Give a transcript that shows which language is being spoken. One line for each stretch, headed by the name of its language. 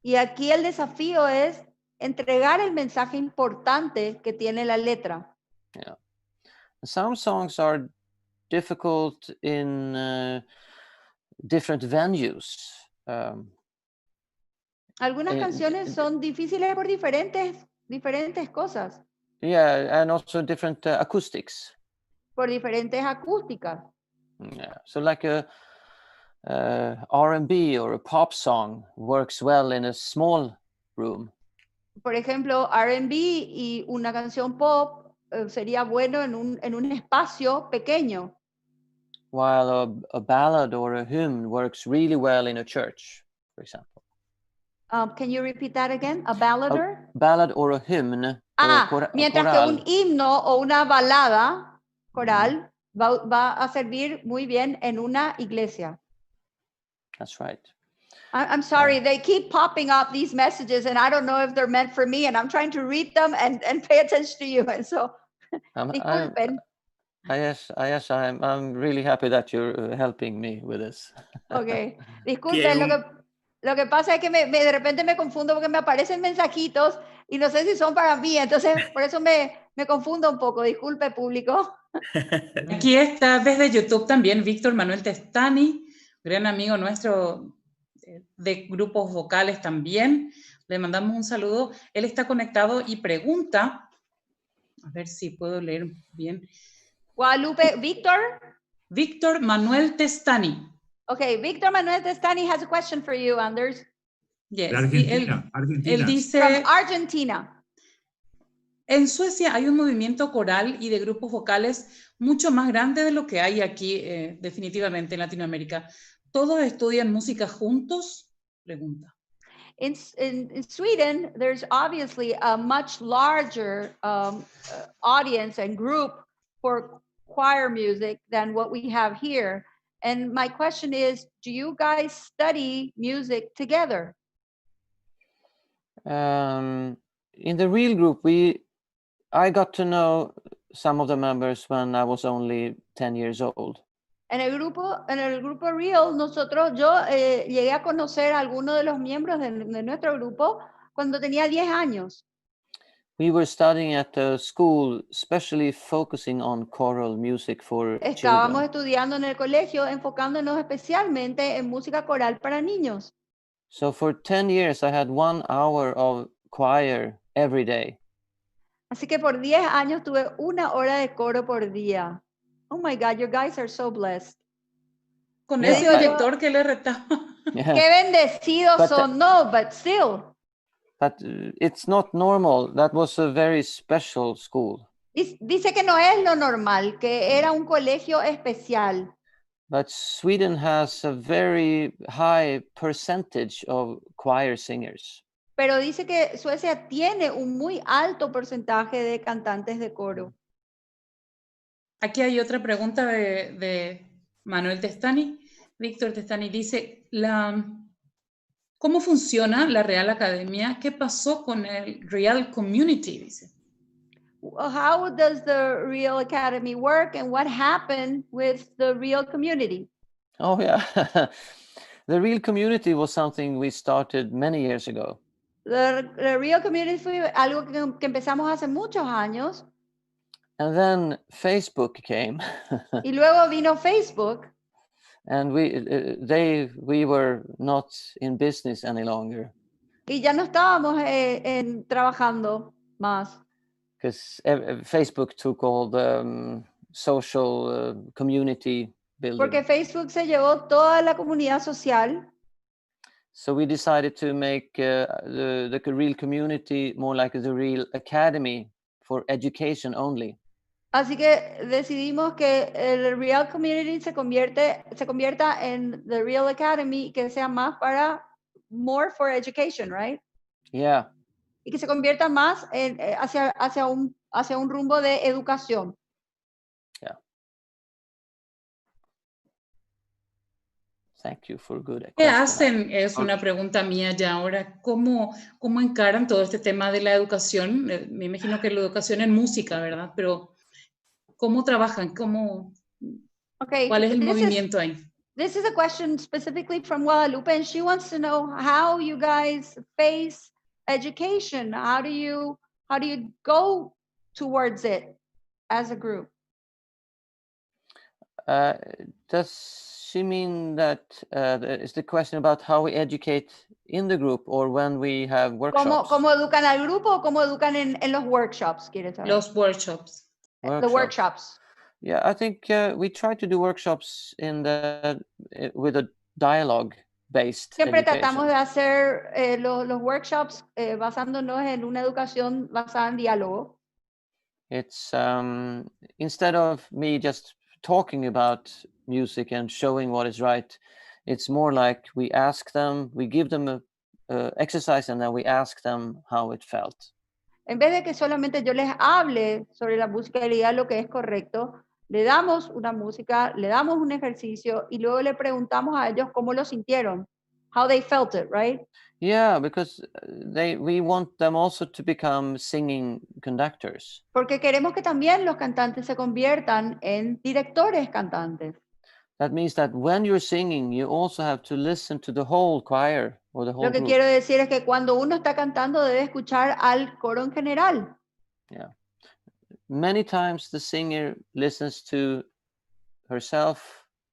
Spanish: Y aquí el desafío es entregar el mensaje importante que tiene la letra.
English: Yeah. Some songs are difficult in different venues.
Spanish: Algunas canciones son difíciles por diferentes cosas,
English: Yeah, and also different acoustics.
Spanish: por diferentes acústicas.
English: Yeah, so like a R&B or a pop song works well in a small room.
Spanish: Por ejemplo, R&B y una canción pop sería bueno en un espacio pequeño.
English: While a ballad or a hymn works really well in a church, for example. Can you repeat that again? A ballader? A ballad or a hymn.
Spanish: Mientras que un himno o una balada coral va a servir muy bien en una iglesia.
English: That's right. I'm sorry, they keep popping up these messages and I don't know if they're meant for me and I'm trying to read them and pay attention to you. And so,
Spanish: disculpen.
English: Yes, I'm really happy that you're helping me with this.
Spanish: Okay, disculpen, lo que pasa es que de repente me confundo porque me aparecen mensajitos y no sé si son para mí, entonces por eso me confundo un poco. Disculpe, público. Aquí está desde YouTube también Víctor Manuel Testani, gran amigo nuestro de grupos vocales también. Le mandamos un saludo. Él está conectado y pregunta, a ver si puedo leer bien. Guadalupe, Víctor Manuel Testani.
English: Okay, Víctor Manuel Testani has a question for you, Anders. Yes. Argentina.
Spanish: Él dice,
English: from Argentina.
Spanish: En Suecia hay un movimiento coral y de grupos vocales mucho más grande de lo que hay aquí, definitivamente en Latinoamérica. ¿Todos estudian música juntos? Pregunta.
English: In Sweden, there's obviously a much larger audience and group for choir music than what we have here. And my question is, do you guys study music together? In the real group, I got to know some of the members when I was only 10 years old.
Spanish: En el grupo Real, yo llegué a conocer a algunos de los miembros de nuestro grupo cuando tenía 10 años.
English: We were studying at a school especially focusing on choral music for
Spanish: Estábamos
English: children.
Spanish: estudiando en el colegio enfocándonos especialmente en música coral para niños.
English: So for 10 years I had 1 hour of choir every day.
Spanish: Así que por 10 años tuve 1 hora de coro por día.
English: Oh my God, you guys are so blessed.
Spanish: Con ese oyector que le retaba.
English: Yeah.
Spanish: Qué bendecidos son. No,
English: but still. But it's not normal. That was a very special school.
Spanish: Dice que no es lo normal, que era un colegio especial.
English: But Sweden has a very high percentage of choir singers.
Spanish: Pero dice que Suecia tiene un muy alto porcentaje de cantantes de coro. Aquí hay otra pregunta de Manuel Testani. Víctor Testani dice, ¿cómo funciona la Real Academia? ¿Qué pasó con el Real Community? Dice.
English: How does the Real Academy work and what happened with the Real Community? Oh yeah, the Real Community was something we started many years ago.
Spanish: The Real Community fue algo que empezamos hace muchos años.
English: And then Facebook came.
Spanish: Y luego vino Facebook.
English: And we were not in business any longer.
Spanish: Y ya no estábamos trabajando más.
English: Because Facebook took all the social community building.
Spanish: Porque Facebook se llevó toda la comunidad social.
English: So we decided to make the Real Community more like the Real Academy for education only.
Spanish: Así que decidimos que el Real Community se convierta en the Real Academy, que sea más para
English: more for education, right? Yeah.
Spanish: Y que se convierta más hacia un rumbo de educación.
English: Yeah. Thank you for good.
Spanish: ¿Qué hacen? Es una pregunta mía ya ahora. ¿Cómo encaran todo este tema de la educación? Me imagino que la educación en música, ¿verdad? Pero ¿cómo trabajan? ¿Cuál es el movimiento ahí?
English: This is a question specifically from Guadalupe, and she wants to know how you guys face education? How do you go towards it as a group? Does she mean that is the question about how we educate in the group or when we have workshops?
Spanish: ¿Cómo educan al grupo o cómo educan en los workshops? ¿Quieres saber? Los workshops.
English: The workshops. Yeah, I think we try to do workshops with a dialogue-based
Spanish: Siempre
English: education.
Spanish: tratamos de hacer los workshops basándonos en una educación basada en diálogo.
English: It's instead of me just talking about music and showing what is right, it's more like we ask them, we give them a exercise and then we ask them how it felt.
Spanish: En vez de que solamente yo les hable sobre la música y diga lo que es correcto, le damos una música, le damos un ejercicio y luego le preguntamos a ellos cómo lo sintieron,
English: how they felt it, right? Yeah, because we want them also to become singing conductors.
Spanish: Porque queremos que también los cantantes se conviertan en directores cantantes.
English: That means that when you're singing, you also have to listen to the whole choir or the whole
Spanish: Lo que
English: group.
Spanish: quiero decir es que cuando uno está cantando debe escuchar al coro en general.
English: Yeah. Many times the singer listens to herself